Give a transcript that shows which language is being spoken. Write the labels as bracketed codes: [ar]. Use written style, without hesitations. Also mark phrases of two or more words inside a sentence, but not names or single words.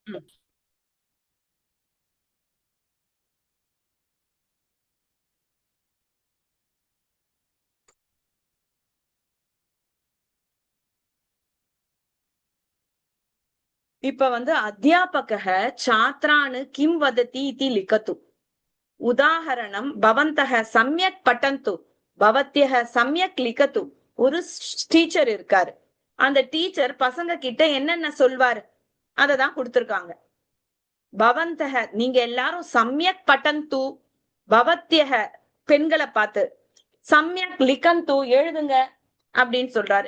[ta] இப்ப வந்து [sa] அத்தியாபகः छात्रान् किं वदति इति लिखतु. उदाहरणम् भवन्तः सम्यक् पठन्तु भवत्यः सम्यक् लिखतु. [ta] ஒரு டீச்சர் இருக்காரு. அந்த டீச்சர் பசங்க கிட்ட என்னென்ன சொல்வாரு அததான் கொடுத்திருக்காங்க. பவந்தः நீங்க எல்லாரும் [sa] सम्यक् पठन्तु, [ta] பவத்யः பெண்களை பார்த்து, [sa] सम्यक् लिखन्तु [ta] எழுதுங்க அப்படின்னு சொல்றாரு.